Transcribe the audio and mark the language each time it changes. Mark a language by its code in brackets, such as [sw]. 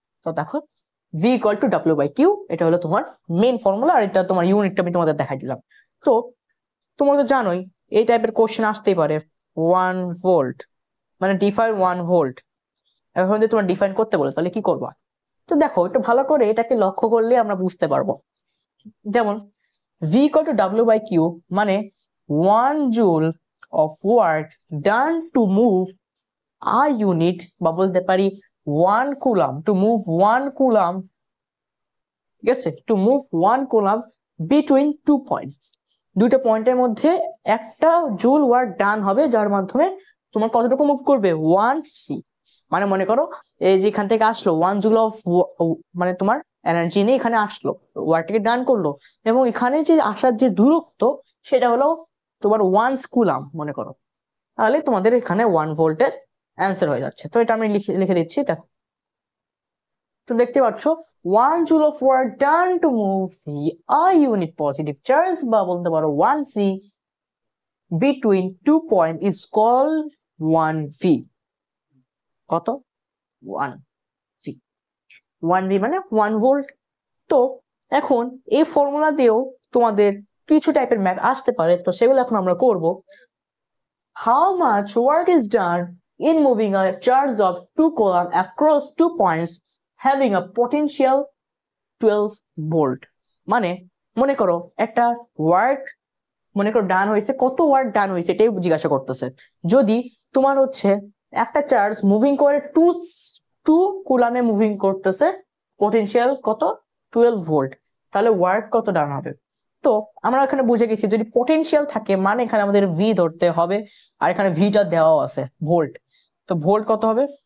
[bn] তো দেখো V = W/Q, এটা হলো তোমার মেইন ফর্মুলা, আর এটা তোমার ইউনিটটা আমি তোমাদের দেখাই দিলাম। তো তোমরা তো জানোই এই টাইপের কোশ্চেন আসতেই পারে 1 ভোল্ট, মানে ডিফাইন 1 ভোল্ট। এখন যদি তোমার ডিফাইন করতে বলে তাহলে কি করবা? তো দেখো একটু ভালো করে এটাকে লক্ষ্য করলে আমরা বুঝতে পারবো। যেমন [en] V = W/Q মানে 1 joule of work done to move a unit, [bn] বা বলতে পারি [en] 1 coulomb, to move 1 coulomb, [bn] ঠিক আছে, [en] to move 1 coulomb between 2 points। [bn] দুইটা পয়েন্টের মধ্যে একটা জুল ওয়ার্ক ডান হবে, যার মাধ্যমে তোমার কতটুকু মুভ করবে 1 c। মানে মনে করো এই যে এখান থেকে আসলো 1 জুল অফ, মানে তোমার এনার্জি নিয়ে এখানে আসলো, ওয়ার্কটাকে ডান করলো, এবং এখানে যে আসার যে দূরত্ব সেটা হলো তোমার 1 কুলাম মনে করো। তাহলে তোমাদের এখানে 1 ভোল্টের অ্যান্সার হয়ে যাচ্ছে। তো এটা আমি লিখে দিচ্ছি। দেখো, তো দেখতে পাচ্ছ [en] 1 joule of work done to move a unit positive charge, বা বলতে পারো 1 c between 2 point is called 1 v। [bn] কত? 1 v। 1 v মানে 1 ভোল্ট। তো এখন এই ফর্মুলা দিয়েও তোমাদের কিছু টাইপের ম্যাথ আসতে পারে, তো সেগুলো এখন আমরা করব। [en] How much work is done in moving a charge of 2 coulomb across 2 points having a potential 12 volt? [bn] মানে মনে করো একটা ওয়ার্ক, মনে করো ডান হয়েছে, কত ওয়ার্ক ডান হয়েছে এটাই জিজ্ঞাসা করতেছে। যদি তোমার হচ্ছে একটা চার্জ মুভিং করে 2 কুলামে মুভিং করতেছে, পটেনশিয়াল কত? 12 ভোল্ট, তাহলে ওয়ার্ক কত ডান হবে? তো আমরা এখানে বুঝে গেছি যদি পটেনশিয়াল থাকে মানে এখানে আমাদের ভি ধরতে হবে, আর এখানে ভিটা দেওয়া আছে ভোল্ট। তো ভোল্ট কত হবে?